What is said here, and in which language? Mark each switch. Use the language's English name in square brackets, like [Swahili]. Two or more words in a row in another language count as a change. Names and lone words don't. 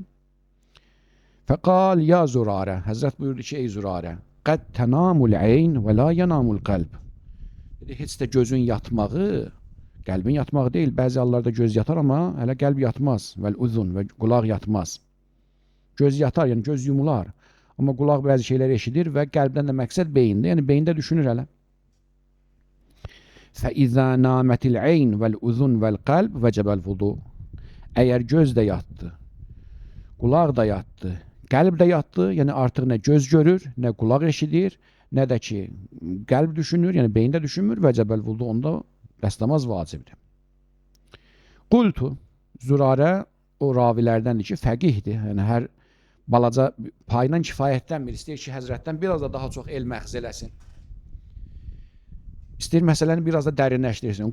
[Arabic] فقال يا زرارة, [Azerbaijani] Həzrət buyurdu ki, ey Zürarə, [Arabic] قد تنام العين ولا ينام القلب. [Azerbaijani] Dedi, heç də gözün yatmağı, qəlbin yatmağı deyil, bəzi hallarda göz yatar, amma hələ qəlb yatmaz, vəl-uzun və qulaq yatmaz. Göz yatar, yəni göz yumular, amma qulaq bəzi şeyləri eşidir və qəlbdən də məqsəd beyində, yəni beyində düşünür hələ. [Arabic] فَإِذَا نَامَتِ الْعَيْنِ وَالْاُذُنْ وَالْقَلْبِ وَجَبَ الْوُضُوء. [Azerbaijani] Əgər göz də yatdı, qulaq da yatdı, qəlb də yatdı, yəni artıq nə göz görür, nə qulaq eşidir, nə də ki, qəlb düşünür, yəni beyində düşünmür, [Arabic] وَجَبَ الْوُضُوء, [Azerbaijani] onda dəstəmaz vacibdir. Qultu, Zürarə o ravilərdəndir ki, fəqihdir, yəni hər balaca payla kifayətdən bir istəyir ki, Həzrətdən biraz da daha çox elm əxz eləsin. İstəyir məsələni biraz da dərinləşdirsin.